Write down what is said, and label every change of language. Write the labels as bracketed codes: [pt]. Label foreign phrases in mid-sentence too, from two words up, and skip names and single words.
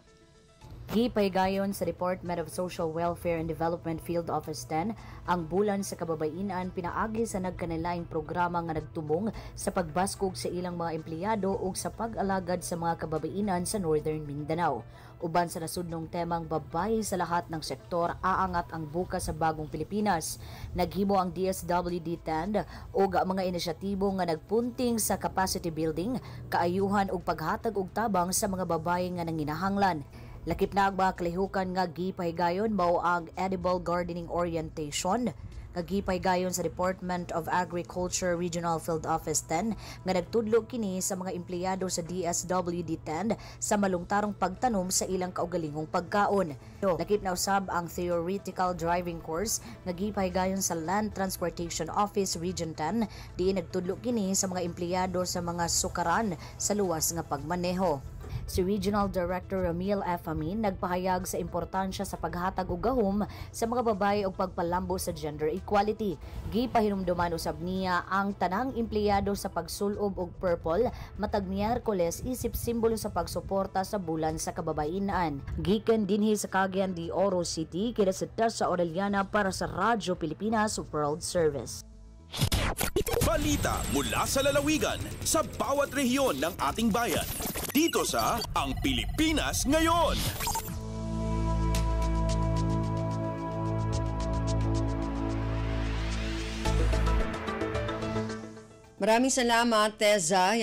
[ceb] Gipahigayon sa Department of Social Welfare and Development Field Office 10 ang bulan sa kababaihan pinaagi sa nagkanilaing programa nga nagtumong sa pagbaskog sa ilang mga empleyado ug sa pag-alagad sa mga kababaihan sa Northern Mindanao. [tl] Uban sa nasudnong temang babae sa lahat ng sektor, aangat ang bukas sa bagong Pilipinas. [ceb] Naghimo ang DSWD-10 ug mga inisyatibo nga nagpunting sa [en] capacity building, [ceb] kaayuhan ug paghatag og tabang sa mga babae nga nanginahanglan. Lakip na ang mga kalihukan nga gipahigayon mao ang [en] edible gardening orientation [ceb] nga gipahigayon sa Department of Agriculture Regional Field Office 10 nga nagtudlo kini sa mga empleyado sa DSWD-10 sa malungtarong pagtanom sa ilang kaugalingong pagkaon. Lakip na usab ang [en] theoretical driving course [ceb] nga gipahigayon sa Land Transportation Office Region 10 diin nagtudlo kini sa mga empleyado sa mga sukaran sa luwas nga pagmaneho. Si Regional Director Ramil F. Amin nagpahayag sa importansya sa paghatag og gahom sa mga babae ug pagpalambo sa [en] gender equality. [ceb] Gipahinumduman usab niya ang tanang empleyado sa pagsulob og purple matag Miyerkules isip simbolo sa pagsuporta sa bulan sa kababaihan. Gikan dinhi sa Cagayan de Oro City, kina si Tessa Orellana para sa Radyo Pilipinas World Service. [tl] Balita mula sa lalawigan sa bawat rehiyon ng ating bayan. Dito sa Ang Pilipinas Ngayon. Maraming salamat, Teza.